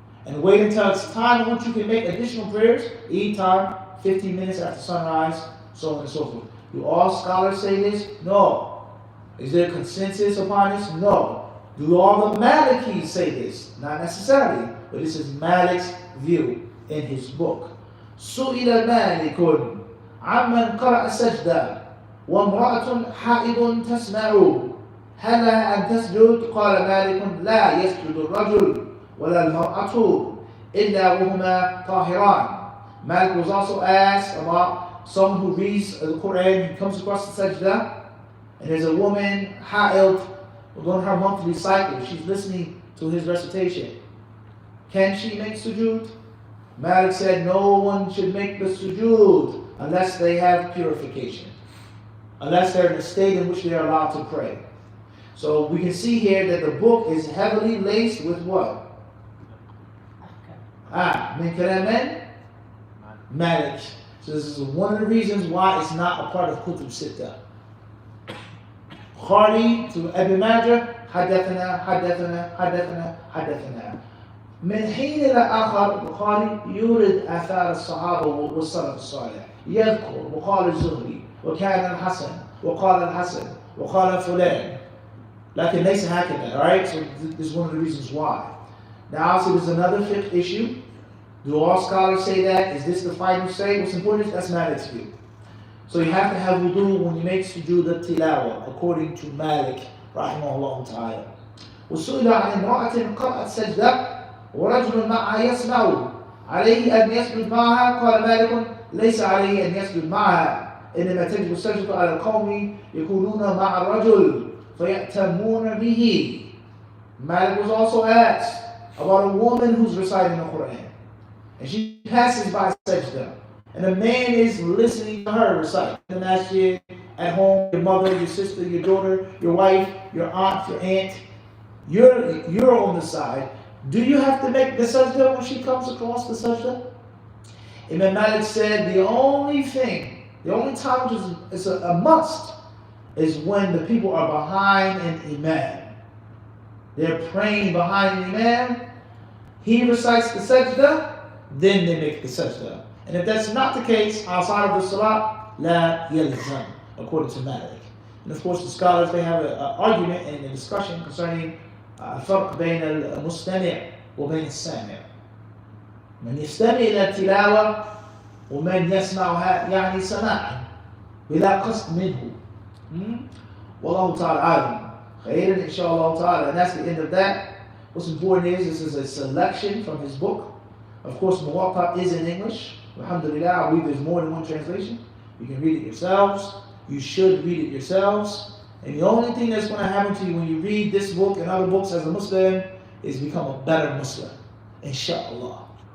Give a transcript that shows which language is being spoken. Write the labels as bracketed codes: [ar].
[en] And wait until it's time in which you can make additional prayers. Eat time, 15 minutes after sunrise, so on and so forth. Do all scholars say this? No. Is there consensus upon this? No. Do all the Malikis say this? Not necessarily, but this is Malik's view in his book. [ar] سئل مالك عمن قرأ سجدة وامرأة حائض تسمع هل لها أن تسجد؟ قال مالك لا يسجد الرجل ولا المرأة إلا وهما طاهران. [en] Malik was also asked about someone who reads the Quran, he comes across the sajda, and there's a woman, ha'il, on her monthly cycle, she's listening to his recitation. Can she make sujood? Malik said no one should make the sujood unless they have purification, unless they're in a state in which they are allowed to pray. So we can see here that the book is heavily laced with what? [ar] Min kalam Malik. [en] So this is one of the reasons why it's not a part of Kutub Sitta. Khari to Ibn Majah, [ar] حدثنا حدثنا حدثنا حدثنا. من حين إلى آخر البخاري يورد آثار الصحابة والسلف الصالح. يذكر وقال الزهري وكان الحسن وقال الحسن وقال فلان. لكن ليس هكذا, [en] right? So this is one of the reasons why. Now, so there's another fiqh issue. Do all scholars say that? Is this the final say? What's important is that's Malik's view. So you have to have wudu when you make sujood al-tilawa, according to Malik, rahimahullah ta'ala. [ar] وسئل عن امرأة قرأت سجدة ورجل معها يسمع عليه أن يسجد معها قال مالك ليس عليه أن يسجد معها إنما تجب السجدة على القوم يكونون مع الرجل فيأتمون به. [en] Malik was also asked about a woman who's reciting the Quran, and she passes by sajda, and a man is listening to her recite in the masjid, at home, your mother, your sister, your daughter, your wife, your aunt, your aunt. You're on the side. Do you have to make the sajda when she comes across the sajda? Imam Malik said the only time which is a must is when the people are behind an imam. They're praying behind an imam. He recites the sajda, then they make the sajda. And if that's not the case, outside of the salah, [ar] la yalzam, [en] according to Malik. And of course, the scholars, they have an argument and a discussion concerning [ar] الفرق بين المستمع وبين السامع. من يستمع إلى التلاوة ومن يسمعها يعني سماعا بلا قصد منه. والله تعالى عالم. خير إن شاء الله تعالى. [en] And that's the end of that. What's important is this is a selection from his book. Of course, Muwatta is in English. Alhamdulillah, I believe there's more than one translation. You can read it yourselves. You should read it yourselves. And the only thing that's going to happen to you when you read this book and other books as a Muslim is become a better Muslim. Inshallah.